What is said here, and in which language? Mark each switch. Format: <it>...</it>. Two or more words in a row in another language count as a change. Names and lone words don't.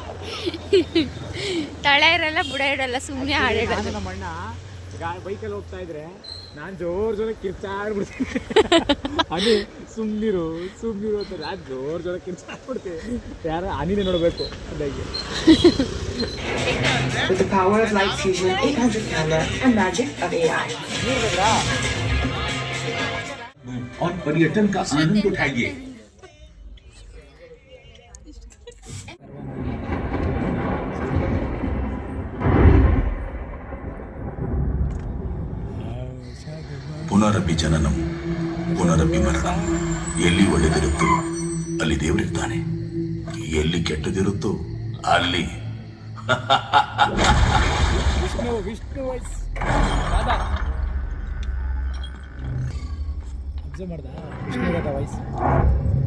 <kn>ತಳ ಇರಲ್ಲ ಬುಡ ಇಡಲ್ಲ, ಸುಮ್ಮನೆ ಆಡಿಡೋದು. ನಮ್ಮ ಅಣ್ಣ ಬೈಕಲ್ಲಿ ಹೋಗ್ತಾ ಇದ್ರೆ ನಾನು ಜೋರಾಗಿ ಕಿರ್ಚಾಡ್ಬಿಡ್ತೀನಿ. ಅದು ಸುಮ್ಮನಿರು ಅಂತ ನಾನು ಜೋರಾಗಿ ಕಿರ್ಚಾಡ್ಬಿಡ್ತೀನಿ. ಯಾರು ಹನಿನೇ ನೋಡಬೇಕು ಅದಾಗಿ.</kn> <en>With the power of light fusion, 800 camera, and magic of AI.</en> <hi>और पर्यटन का आनंद उठाइए.</hi> <sa>ಪುನರಪಿ ಜನನಂ ಪುನರಪಿ ಮರಣಂ.</sa> <kn>ಎಲ್ಲಿ ಒಳ್ಳೆದಿರುತ್ತೋ ಅಲ್ಲಿ ದೇವರಿರ್ತಾನೆ, ಎಲ್ಲಿ ಕೆಟ್ಟದಿರುತ್ತೋ ಅಲ್ಲಿ ವಿಷ್ಣು</kn> <en>voice observe</en> <kn>ಮಾಡ್ದ? ವಿಷ್ಣು ವಾಯ್ಸ್</kn>